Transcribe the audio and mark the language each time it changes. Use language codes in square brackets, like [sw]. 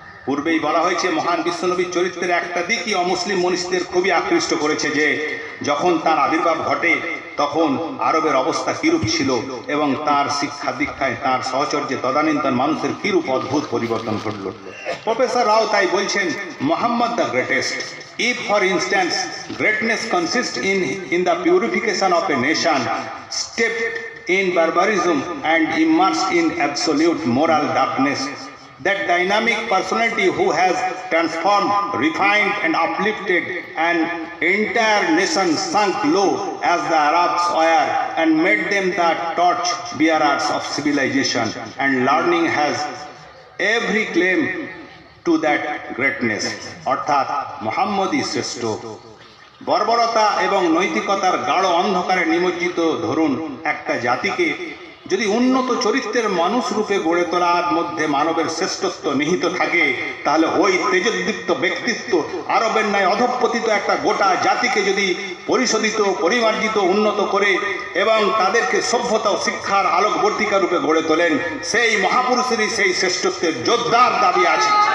[bn] পূর্বেই বলা হয়েছে মহান বিশ্বনবীর চরিত্রের একটা দিকই অমুসলিম মনীষীদের খুবই আকৃষ্ট করেছে, যে যখন তার আবির্ভাব ঘটে তখন আরবের অবস্থা কিরূপ ছিল এবং তার শিক্ষা দীক্ষায় তার সহচর্যে তদানীন্তন মানুষের কিরূপ অদ্ভুত পরিবর্তন ঘটল। প্রফেসর রাও তাই বলছেন, [en] Muhammad the greatest, if for instance greatness consists in the purification of a nation steeped in barbarism and immersed in absolute moral darkness, that dynamic personality who has transformed, refined and uplifted an entire nation sunk low as the Arabs were and made them the torch bearers of civilization and learning, has every claim to that greatness. [bn] অর্থাৎ মুহাম্মদই শ্রেষ্ঠ। বর্বরতা এবং নৈতিকতার গাঢ় অন্ধকারে নিমজ্জিত ধরুন একটা জাতিকে যদি উন্নত চরিত্রের মানুষ রূপে গড়ে তোলার মধ্যে মানবের শ্রেষ্ঠত্ব নিহিত থাকে, তাহলে ওই তেজোদ্দীপ্ত ব্যক্তিত্ব আরবের ন্যায় অধঃপতিত একটা গোটা জাতিকে যদি পরিশোধিত, পরিমার্জিত, উন্নত করে এবং তাদেরকে সভ্যতা ও শিক্ষার আলোকবর্তিকা রূপে গড়ে তোলেন, সেই মহাপুরুষেরই সেই শ্রেষ্ঠত্বের জোরদার দাবি আছে।